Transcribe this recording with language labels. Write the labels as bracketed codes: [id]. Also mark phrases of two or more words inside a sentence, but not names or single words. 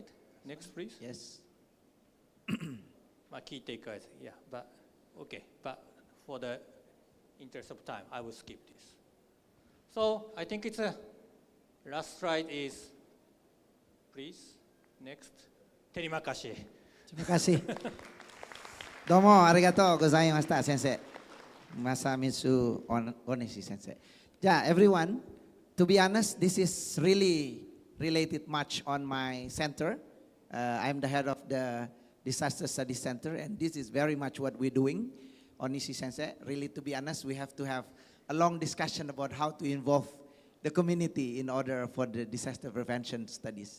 [en] Next, please. Yes. My key takeaways, yeah, but okay, but for the interest of time, I will skip this. So I think it's a last slide is, please, next. [id] Terimakashi. Terima kasih. [ja] どうもありがとうございました、先生. [en] Masamitsu Onishi sensei. Yeah, everyone, to be honest, this is really related much on my center. I'm the head of the Disaster Studies Center, and this is very much what we're doing. Onishi sensei, really, to be honest, we have to have a long discussion about how to involve the community in order for the disaster prevention studies.